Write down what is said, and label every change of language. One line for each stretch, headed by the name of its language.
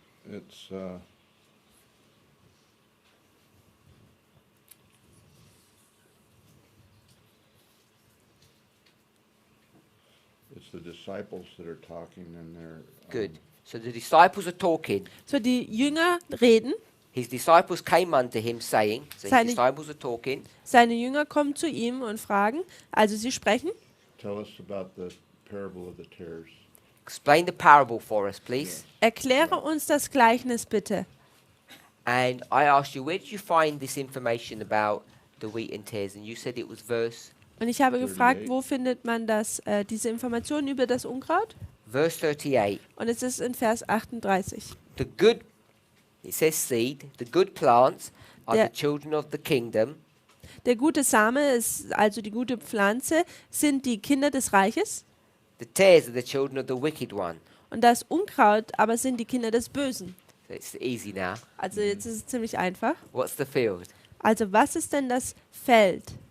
English: It's, it's the disciples that are talking and they're. Good. So the disciples are talking.
German: So, die Jünger reden.
English: His disciples came unto him saying, so his
German: Seine-
English: disciples are talking,
German: Seine Jünger kommen zu ihm und fragen, also sie sprechen,
English: Tell us about the parable of the tares. explain the parable for us, please.
German: erkläre uns das Gleichnis bitte.
English: And I asked you, where did you find this information about the wheat and tares? And you said it was verse
German: Und ich habe gefragt,
English: 38.
German: wo findet man diese Informationen über das Unkraut?
English: verse 38.
German: Und es ist in Vers 38.
English: The good, it says seed, the good plants are
German: Der-
English: the children of the kingdom,
German: Der gute Same ist also die gute Pflanze, sind die Kinder des Reiches.
English: the tares are the children of the wicked one.
German: Und das Unkraut aber sind die Kinder des Bösen.
English: So it's easy now.
German: Also jetzt ist es ziemlich einfach.
English: What's the field?
German: Also was ist denn das Feld?